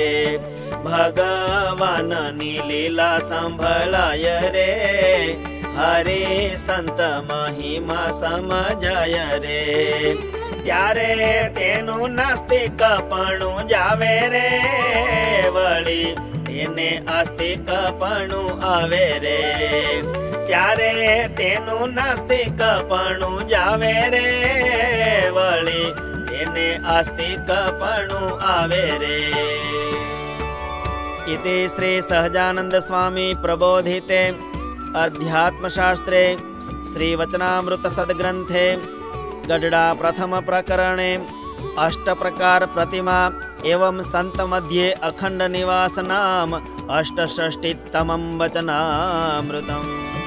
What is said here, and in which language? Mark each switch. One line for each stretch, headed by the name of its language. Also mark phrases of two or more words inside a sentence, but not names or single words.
Gujarati: ભગવાનની લીલા સંભળાય રે, હરે સંત મહિમા સમજાય રે, ત્યારે તેનું નાસ્તિકપણું જાવે રે, વળી તેને આસ્તિકપણું આવે રે, ત્યારે તેનું નાસ્તિકપણું જાવે રે, વળી તેને આસ્તિકપણું આવે રે.
Sanskrit: इति श्री सहजानंद स्वामी प्रबोधिते अध्यात्मशास्त्रे श्री वचनामृत सद्ग्रंथे गढ़डा प्रथम प्रकरणे अष्टप्रकार प्रतिमा एवं संत मध्ये अखंड निवास नाम 68तमं वचनामृतम्।